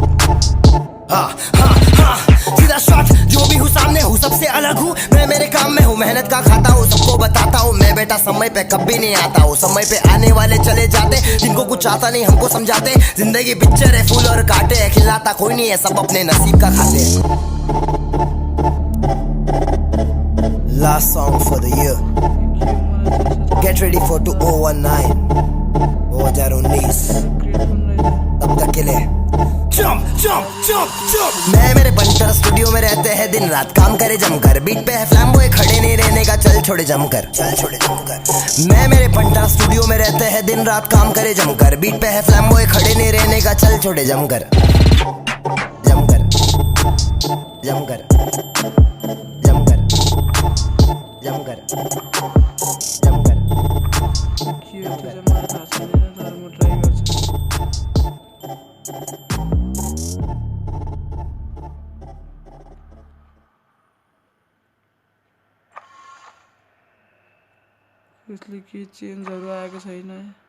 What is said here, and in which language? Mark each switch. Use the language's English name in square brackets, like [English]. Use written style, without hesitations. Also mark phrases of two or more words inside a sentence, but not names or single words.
[Hindi] सीधा शॉट, जो भी हूँ सामने हूँ, सबसे अलग हूँ मैं, मेरे काम में हूँ मेहनत का खाता हूँ, सबको बताता हूँ मैं बेटा समय पे कभी नहीं आता हूँ। समय पे आने वाले चले जाते, जिनको कुछ आता नहीं हमको समझाते। जिंदगी पिक्चर है, फूल और कांटे है, खिलाता कोई नहीं है, सब अपने नसीब का खाते हैं। [English] Last song for the year. Get ready for 2019. [Hindi] 2019 तब तक के लिए [English] jump jump jump jump. [Hindi] मैं मेरे पंटर स्टूडियो में रहते हैं दिन रात काम करे जमकर। बीट पे है फ्लैम बॉय, खड़े नहीं रहने का, चल छोड़े जमकर, चल छोड़े जमकर। मैं मेरे पंटर स्टूडियो में रहते हैं दिन रात काम करे जमकर। बीट पे है फ्लैम बॉय, खड़े नहीं रहने का, चल छोड़े जमकर, जमकर जमकर जमकर जमकर जमकर। [Nepali] के हो त्यो चाहिँ मलाई थाहा छैन, तर म ट्राई गर्छु। यसले के चेन्जहरू आएको छैन है।